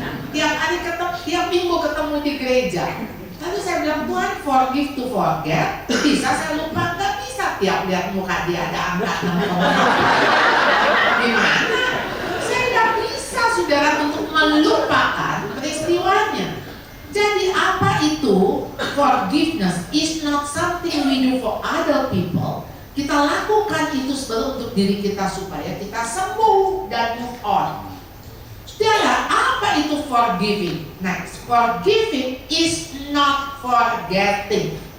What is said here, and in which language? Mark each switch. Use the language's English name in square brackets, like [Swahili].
[Indonesian] Tiap hari tiap minggu ketemu di gereja. Lalu saya bilang, Tuhan, [English] forgive to forget. [Indonesian] Bisa saya lupa? Nggak bisa. Tiap lihat muka dia ada angka 6,8. Gimana? Saya nggak bisa, saudara, untuk melupakan peristiwanya. Jadi apa itu forgiveness? [English] Is not something we do for other people. [Indonesian] Kita lakukan itu sebelum untuk diri kita supaya kita sembuh dan [English] move on. [Indonesian] Saudara, apa itu forgiving? [English] Next, forgiving is not forgetting.